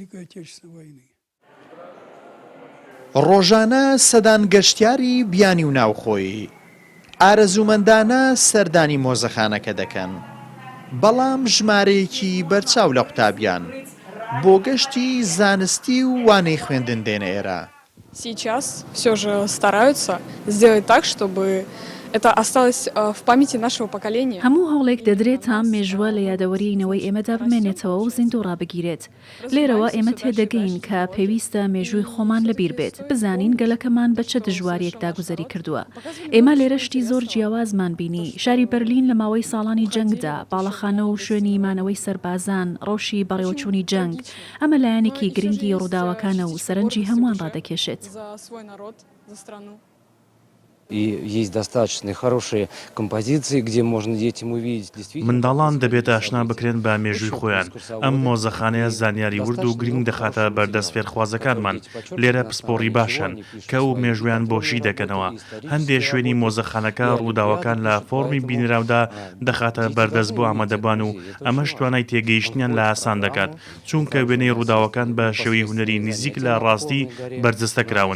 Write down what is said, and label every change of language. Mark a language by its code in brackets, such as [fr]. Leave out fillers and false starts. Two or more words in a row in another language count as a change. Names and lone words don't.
[ckb] ڕۆژانە سەدان گەشتیاری بیانی و ناوخۆیی ئارەزومەندانە سەردانی مۆزەخانەکە دەکەن، بەڵام ژمارەیەکی بەرچاو لە قوتابیان بۆ گەشتی زانستی و وانەی خوێندن دێنە ئێرە. [ru] Сейчас все же стараются сделать так, чтобы это осталось в памяти нашего поколения. [ckb] هەموو هەوڵێک دەدرێت تا مێژوە لە یادەوەرینەوەی ئێمەدا بمێنێتەوە و زیندوو ڕابگیرێت. لێرەوە ئێمە تێدەگەین کە پێویستە مێژووی خۆمان لەبیر بێت، بزانین گەلەکەمان بە چه دژواریەکدا گوزەری کردووە. ئێمە لێرە شتی زۆر جیاوازمان بینی. شاری بەرلین لە ماوەی ساڵانی جەنگدا، باڵەخانە و شوێنی مانەوەی سەربازان، ڕۆژی بەڕێوەچوونی جەنگ، ئەمە لایەنێکی گرنگی ڕووداوەکانە و سەرنجی هەمووان ڕادەکێشێت. [ru] И есть достаточно хорошие композиции, где можно детям увидеть действительно. [ckb] منداڵان دەبێت ئاشنا بکرێن بە مێژووی خۆیان. ئەم مۆزەخانەیە زانیاری ورد و گرنگ دەخاتە بەردەست فێرخوازەکانمان. لێرە پسپۆڕی باشن کە و مێژویان بۆشی دەکەنەوە. هەندێک شوێنی مۆزەخانەکە ڕووداوەکان لە فۆرمی بینراودا دەخاتە بەردەست بۆ ئامادەبان و ئەمەش توانای تێگەیشتنیان لە ئاسان دەکات، چونکە وێنەی ڕووداوەکان بە شێوەی هونەری نزیک لە ڕاستی بەرجەستە کراون.